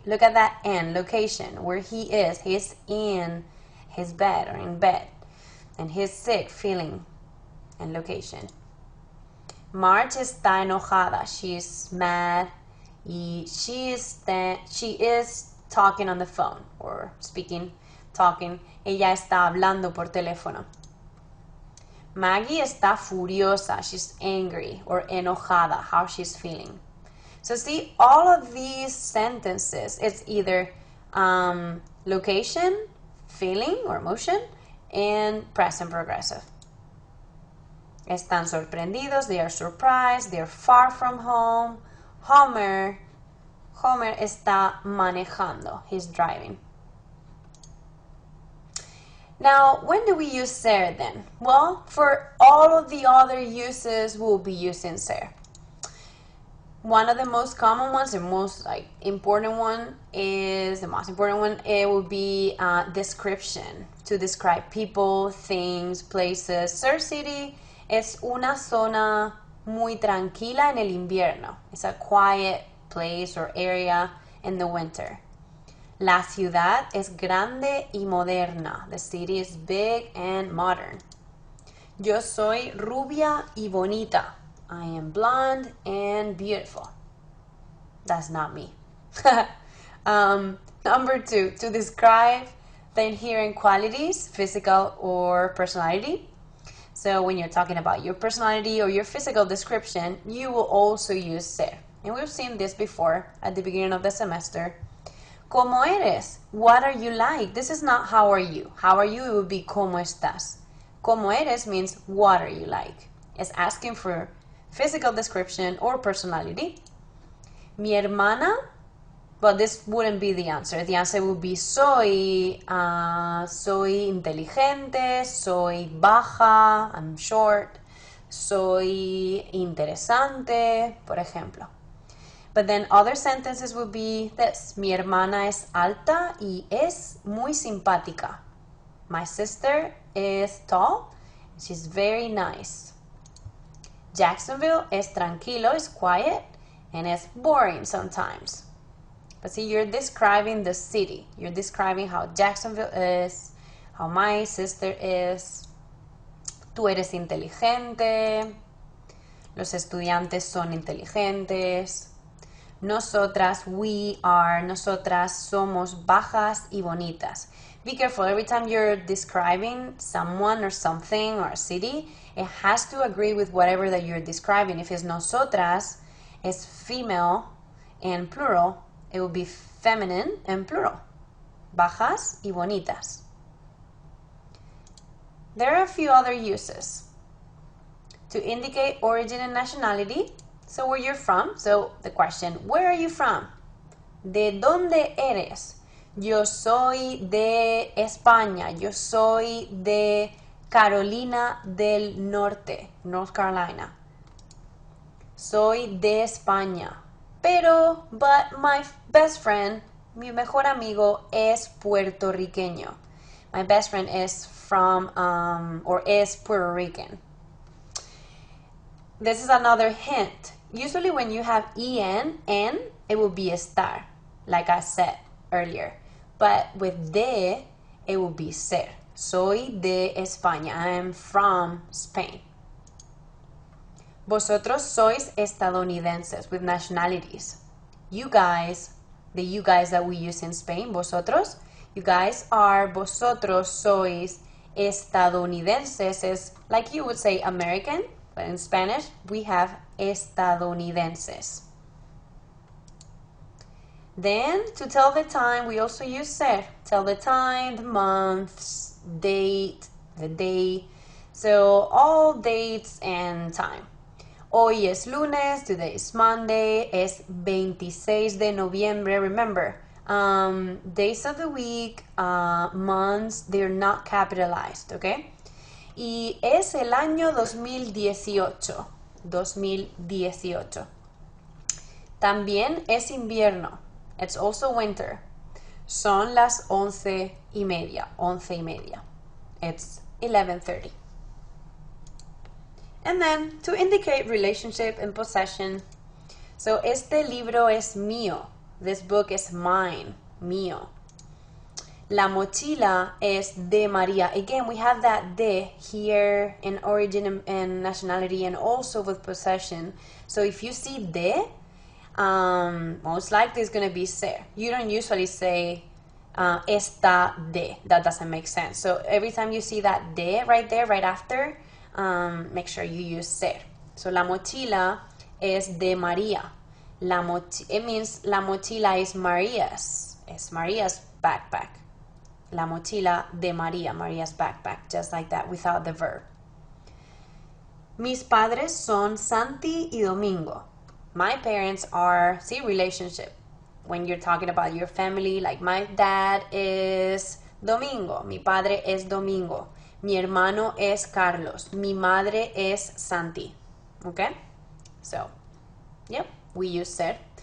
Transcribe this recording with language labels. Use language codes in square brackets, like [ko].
[en] Look at that in, location, where he is. He's in his bed or in bed. And he's sick, feeling, and location. [es] Marge está enojada, [en] she's mad. Y she is talking on the phone, or talking. [es] Ella está hablando por teléfono. Maggie está furiosa, [en] she's angry, or enojada, how she's feeling. So see, all of these sentences, it's either location, feeling or emotion, and present progressive. [es] Están sorprendidos, [en] they are surprised, they are far from home. [es] Homer está manejando, [en] he's driving. Now, when do we use ser then? Well, for all of the other uses, we'll be using ser. One of the most common ones, the most like important one is the most important one. It would be description, to describe people, things, places. [es] Surf City es una zona muy tranquila en el invierno. [en] It's a quiet place or area in the winter. [es] La ciudad es grande y moderna. [en] The city is big and modern. [es] Yo soy rubia y bonita. [en] I am blonde and beautiful. That's not me. Number 2, to describe the inherent qualities, physical or personality. So when you're talking about your personality or your physical description, you will also use ser. And we've seen this before at the beginning of the semester. [es] ¿Cómo eres? [en] What are you like? This is not how are you. How are you? It would be [es] ¿cómo estás? ¿Cómo eres? [en] Means what are you like? It's asking for physical description or personality. [es] Mi hermana, [en] but this wouldn't be the answer. [es] The answer would be soy inteligente, soy baja, [en] I'm short, [es] soy interesante, por ejemplo. [en] But then other sentences would be this. [es] Mi hermana es alta y es muy simpática. [en] My sister is tall. She's very nice. Jacksonville [es] es tranquilo, [en] is quiet, and es boring sometimes. But see, you're describing the city. You're describing how Jacksonville is, how my sister is. [es] Tú eres inteligente. Los estudiantes son inteligentes. Nosotras, [en] we are, [es] nosotras somos bajas y bonitas. [en] Be careful, every time you're describing someone or something or a city, it has to agree with whatever that you're describing. If it's nosotras, it's female and plural, it will be feminine and plural. [es] Bajas y bonitas. [en] There are a few other uses. To indicate origin and nationality, so where you're from. So the question, where are you from? [es] ¿De dónde eres? Yo soy de España. Yo soy de Carolina del Norte, North Carolina. Soy de España. Pero, [en] but my best friend, [es] mi mejor amigo, es puertorriqueño. [en] My best friend is from, or is Puerto Rican. This is another hint. Usually when you have en, it will be a star, like I said earlier. But with de, it will be ser. [es] Soy de España. [en] I am from Spain. [es] Vosotros sois estadounidenses, [en] with nationalities. You guys, the you guys that we use in Spain, vosotros, you guys are, [es] vosotros sois estadounidenses, [en] is like you would say American, but in Spanish we have estadounidenses. Then, to tell the time, we also use ser. Tell the time, the months, date, the day. So, all dates and time. [es] Hoy es lunes, [en] today is Monday, [es] es 26 de noviembre. [en] Remember, days of the week, months, they're not capitalized, okay? [es] Y es el año 2018. 2018. También es invierno. [en] It's also winter. [es] Son las 11:30. 11:30. [en] It's 11:30. And then, to indicate relationship and possession. So, [es] este libro es mío. [en] This book is mine. Mío. [es] La mochila es de María. [en] Again, we have that de here in origin and nationality and also with possession. So, if you see de, most likely it's going to be ser. You don't usually say [es] esta de. [en] That doesn't make sense. So every time you see that de right there, right after, make sure you use ser. [es] So la mochila es de María. [en] It means [es] la mochila [en] is Maria's. It's Maria's backpack. [es] La mochila de María, [en] Maria's backpack. Just like that, without the verb. [es] Mis padres son Santi y Domingo. [en] My parents are, see, relationship. When you're talking about your family, like my dad is Domingo. [es] Mi padre es Domingo. Mi hermano es Carlos. Mi madre es Santi. [en] Okay? So, yep. we use ser.